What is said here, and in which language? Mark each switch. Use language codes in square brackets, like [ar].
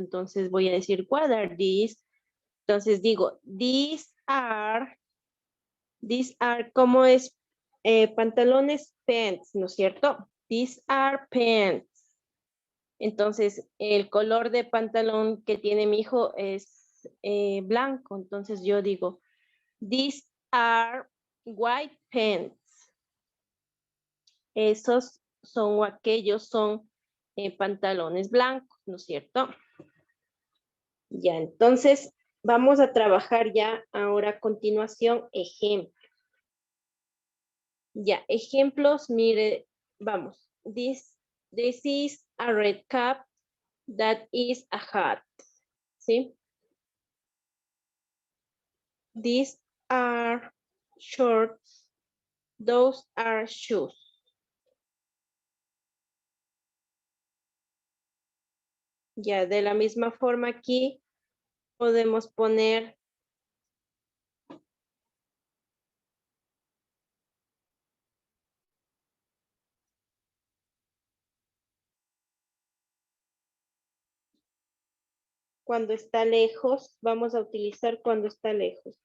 [es] Entonces voy a decir, [en] what are these? [es] Entonces digo, [en] these are, [es] ¿cómo es? Pantalones, pants, ¿no es cierto? [en] These are pants. [es] Entonces, el color de pantalón que tiene mi hijo es blanco. Entonces yo digo, [en] these are white pants. [es] Esos son o aquellos son pantalones blancos, ¿no es cierto? Ya, entonces vamos a trabajar ya ahora a continuación ejemplos. Ya, ejemplos, mire, vamos. [en] This is a red cap, that is a hat, [es] ¿sí? [en] These are shorts, those are shoes. [es] Ya, de la misma forma aquí podemos poner cuando está lejos, vamos a utilizar cuando está lejos.